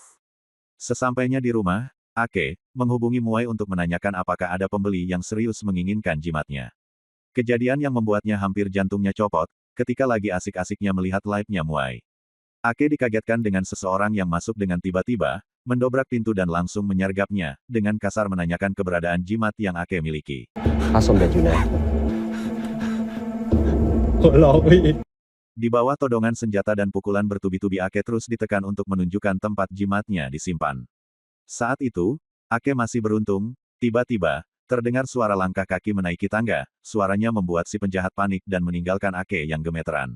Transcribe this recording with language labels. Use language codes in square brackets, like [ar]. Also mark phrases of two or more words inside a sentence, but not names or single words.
[id] Sesampainya di rumah, Ake menghubungi Muai untuk menanyakan apakah ada pembeli yang serius menginginkan jimatnya. Kejadian yang membuatnya hampir jantungnya copot, ketika lagi asik-asiknya melihat live-nya Muai. Ake dikagetkan dengan seseorang yang masuk dengan tiba-tiba, mendobrak pintu dan langsung menyergapnya, dengan kasar menanyakan keberadaan jimat yang Ake miliki. [th] พระสมเด็จอยู่ไหนหัวเราะไม่อิน [id] Di bawah todongan senjata dan pukulan bertubi-tubi Ake terus ditekan untuk menunjukkan tempat jimatnya disimpan. Saat itu, Ake masih beruntung, tiba-tiba, terdengar suara langkah kaki menaiki tangga, suaranya membuat si penjahat panik dan meninggalkan Ake yang gemeteran.